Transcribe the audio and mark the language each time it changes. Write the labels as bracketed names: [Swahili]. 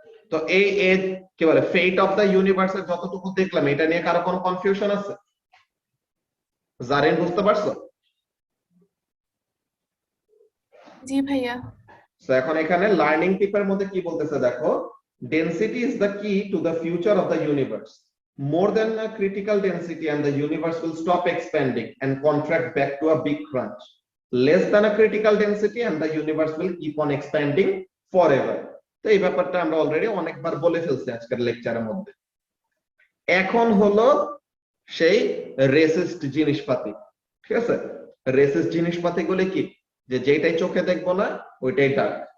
[Bangla] তো এই কি বলে ফেট অফ দ্য ইউনিভার্সের যতটুকু দেখলাম এটা নিয়ে কারো কোনো কনফিউশন আছে? জারিন বুঝতে পারছো? জি ভাইয়া। তো এখন এখানে লার্নিং টিপের মধ্যে কি বলতেছে দেখো, [English] Density is the key to the future of the universe. More than a critical density and the universe will stop expanding and contract back to a big crunch. Less than a critical density and the universe will keep on expanding forever. [Bangla] তো এই ব্যাপারটা আমরা already অনেকবার বলে ফেলছি আজকের লেকচারের মধ্যে। এখন হলো সেই রেসিস্ট জিনিসপাতি। ঠিক আছে, রেসিস্ট জিনিসপাতি গুলো কি, যে যেটাই চোখে দেখবো না ওইটাই ডার্ক।